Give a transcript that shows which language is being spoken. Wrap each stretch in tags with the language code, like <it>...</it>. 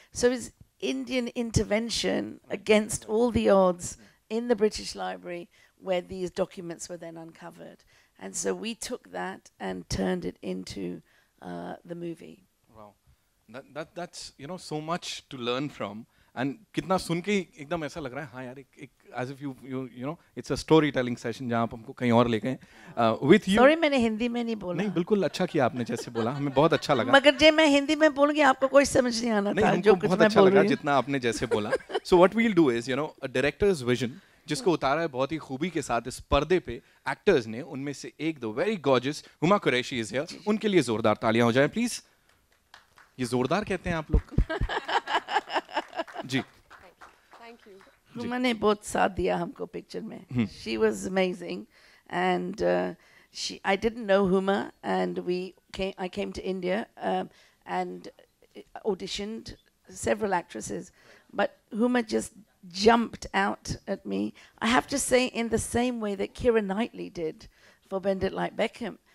<en>So his Indian intervention against all the odds in the British Library, where these documents were then uncovered. And so we took that and turned it into the movie. Wow, that's so much to learn from.</en> <hi>And कितना सुन के एकदम ऐसा लग रहा है, हाँ यार,</hi> <en>as if you know, it's a storytelling session</en> <hi>जहाँ आप हमको कहीं और ले गए.</hi> <en>With you. Sorry,</en> <hi>मैंने हिंदी में नहीं बोला. नहीं, बिल्कुल अच्छा किया आपने जैसे बोला, हमें बहुत अच्छा लगा. मगर जब मैं हिंदी में बोलूँगी आपको कोई समझ नहीं आना था जो कुछ मैं बोल रही हूँ. जितना आपने जैसे बोला.</hi> <en>So what we'll do is, a director's vision,</en> <hi>जिसको उतारा है बहुत ही खूबी के साथ इस पर्दे पे एक्टर्स ने, उनमें से एक दो</hi> <en>very gorgeous,</en> <hi>Huma Qureshi</hi> <en>is here,</en> <hi>उनके लिए जोरदार तालियां हो जाएं प्लीज. ये जोरदार कहते हैं आप लोग. जी.</hi> <en>Thank you.</en> <hi>हुमा ने बहुत साथ दिया हमको पिक्चर में.</hi> <en>She was amazing, and I didn't know Huma, and I came to India and auditioned several actresses, but Huma just jumped out at me. I have to say, in the same way that Keira Knightley did for Bend It Like Beckham.</en>